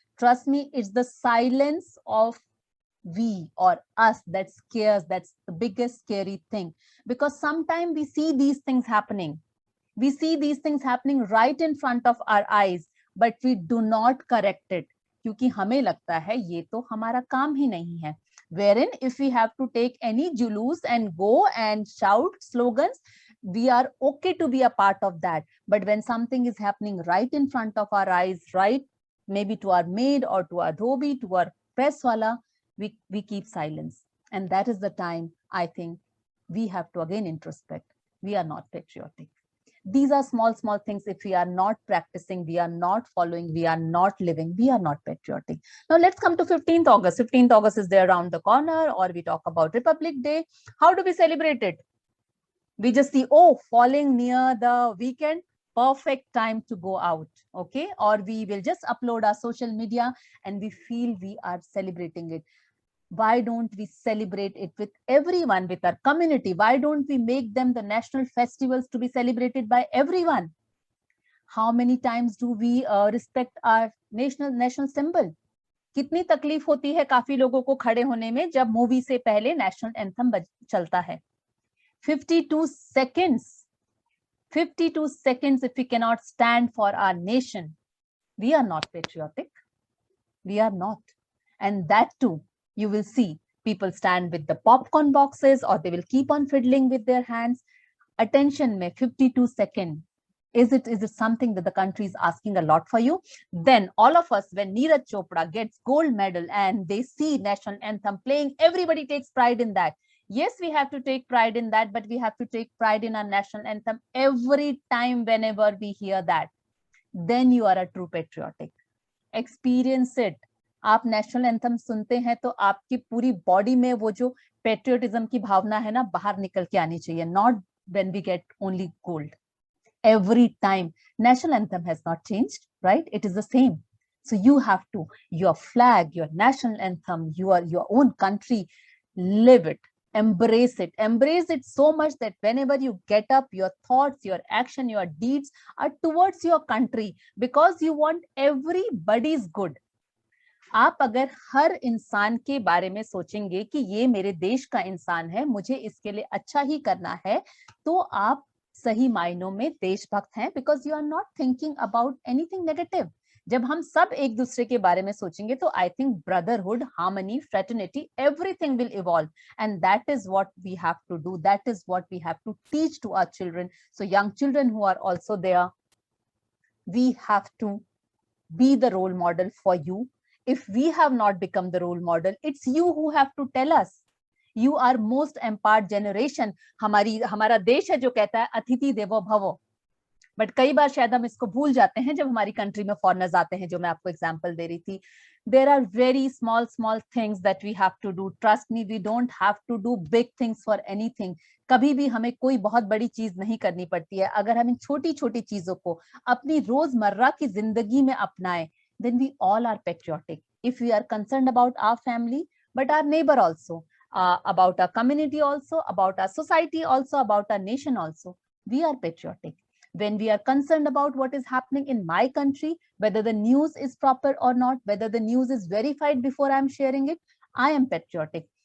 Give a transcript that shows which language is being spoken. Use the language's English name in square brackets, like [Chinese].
[English] Trust me, it's the silence of we or us that scares. That's the biggest scary thing, because sometimes we see these things happening. We see these things happening right in front of our eyes, but we do not correct it. [Hindi] क्योंकि हमें लगता है ये तो हमारा काम ही नहीं है. [English] Wherein if we have to take any julus and go and shout slogans, we are okay to be a part of that. But when something is happening right in front of our eyes, right, maybe to our maid or to our dhobi, to our press wala, we keep silence. And that is the time I think we have to again introspect. We are not patriotic. These are small things. If we are not practicing, we are not following, we are not living, we are not patriotic. Now let's come to 15th August. 15th August is there around the corner, or we talk about Republic Day. How do we celebrate it? We just see, oh, falling near the weekend, perfect time to go out, okay? Or we will just upload our social media and we feel we are celebrating it. Why don't we celebrate it with everyone, with our community? Why don't we make them the national festivals to be celebrated by everyone? How many times do we respect our national symbol? [Hindi] कितनी तकलीफ होती है काफी लोगों को खड़े होने में जब मूवी से पहले नेशनल एंथम चलता है. [English] 52 seconds. 52 seconds if we cannot stand for our nation. We are not patriotic. We are not. And that too, you will see people stand with the popcorn boxes or they will keep on fiddling with their hands. Attention, mein 52 seconds. Is it something that the country is asking a lot for you? Then all of us, when Neeraj Chopra gets gold medal and they see national anthem playing, everybody takes pride in that. Yes, we have to take pride in that, but we have to take pride in our national anthem every time whenever we hear that. Then you are a true patriotic. Experience it. [Hindi] आप national anthem सुनते हैं तो आपकी पूरी body में वो जो patriotism की भावना है ना बाहर निकल के आनी चाहिए. [English] Not when we get only gold. Every time. National anthem has not changed, right? It is the same. So you have to, your flag, your national anthem, your own country, live it, embrace it. Embrace it so much that whenever you get up, your thoughts, your action, your deeds are towards your country because you want everybody's good. [Hindi] आप अगर हर इंसान के बारे में सोचेंगे कि ये मेरे देश का इंसान है, मुझे इसके लिए अच्छा ही करना है, तो आप सही मायनों में देशभक्त हैं, [English] because you are not thinking about anything negative. जब हम सब एक दूसरे के बारे में सोचेंगे तो I think brotherhood, harmony, fraternity, everything will evolve, and that is what we have to do. That is what we have to teach to our children. So young children who are also there, we have to be the role model for you. If we have not become the role model, it's you who have to tell us. You are most empowered generation. [Hindi] हमारा देश है जो कहता है अतिथि देवो भवो, but कई बार शायद हम इसको भूल जाते हैं जब हमारी कंट्री में फॉरेनर्स आते हैं, जो मैं आपको एग्जांपल दे रही थी. [English] There are very small things that we have to do. Trust me, we don't have to do big things for anything. [Hindi] कभी भी हमें कोई बहुत बड़ी चीज नहीं करनी पड़ती है. अगर हम इन छोटी छोटी चीजों को अपनी रोजमर्रा की जिंदगी में अपनाएं, [English] then we all are patriotic. If we are concerned about our family, but our neighbor also, about our community also, about our society also, about our nation also, we are patriotic. When we are concerned about what is happening in my country, whether the news is proper or not, whether the news is verified before I'm sharing it, I am patriotic.